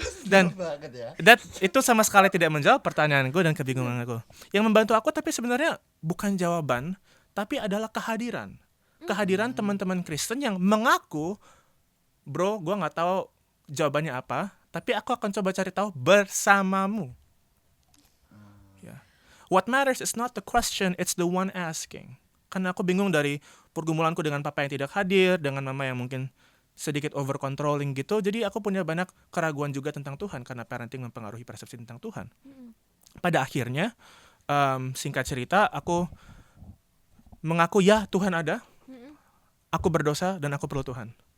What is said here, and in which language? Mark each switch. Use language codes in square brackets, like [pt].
[id] Dan itu sama sekali tidak menjawab pertanyaanku dan kebingungan aku. Yang membantu aku tapi sebenarnya bukan jawaban, tapi adalah kehadiran teman-teman Kristen yang mengaku, bro, gue nggak tahu jawabannya apa, tapi aku akan coba cari tahu bersamamu. [en] What matters is not the question, it's the one asking. [id] Karena aku bingung dari pergumulanku dengan papa yang tidak hadir, dengan mama yang mungkin sedikit over controlling gitu. Jadi aku punya banyak keraguan juga tentang Tuhan, karena parenting mempengaruhi persepsi tentang Tuhan. Pada akhirnya, singkat cerita, aku mengaku ya Tuhan ada, aku berdosa dan aku perlu Tuhan.